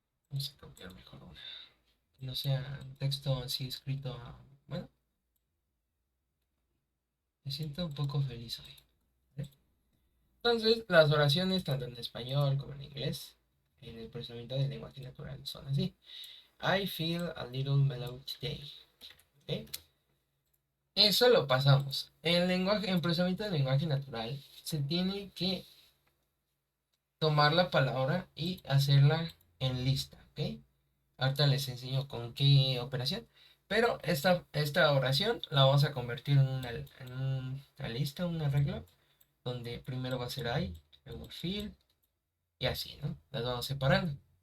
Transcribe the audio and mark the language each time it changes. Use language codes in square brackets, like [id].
[es] Vamos a copiar mejor una. Que no sea un texto así escrito. Bueno, me siento un poco feliz hoy. ¿Eh? Entonces, las oraciones, tanto en español como en inglés, en el procesamiento del lenguaje natural, son así. [en] I feel a little mellow today. [es] ¿Ok? Eso lo pasamos. En procesamiento del lenguaje natural, se tiene que tomar la palabra y hacerla en lista. ¿Ok? Ahorita les enseño con qué operación. Pero esta oración la vamos a convertir en una lista, un arreglo, donde primero va a ser I, luego feel, y así, ¿no? Las vamos separando.